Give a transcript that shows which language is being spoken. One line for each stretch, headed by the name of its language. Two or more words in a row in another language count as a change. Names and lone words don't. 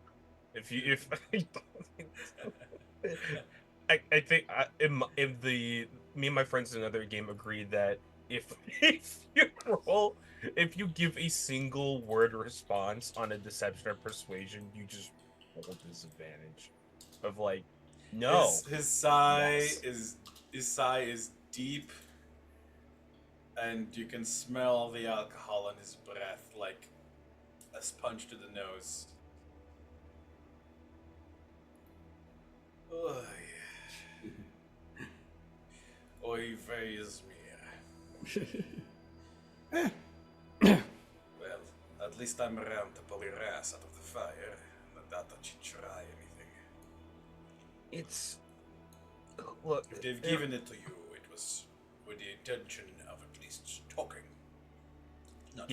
English: If I think if the me and my friends in another game agreed that if if you give a single word response on a deception or persuasion, you just roll disadvantage of like no. His sigh Yes. is deep, and you can smell the alcohol in his breath like a sponge to the nose. Oy.
Yiddish: Oy veyes mir.
English: Well, at least I'm around to pull your ass out of the fire. Not that you try anything. It's look. If they've given it to you, it was with the intention of at least talking, not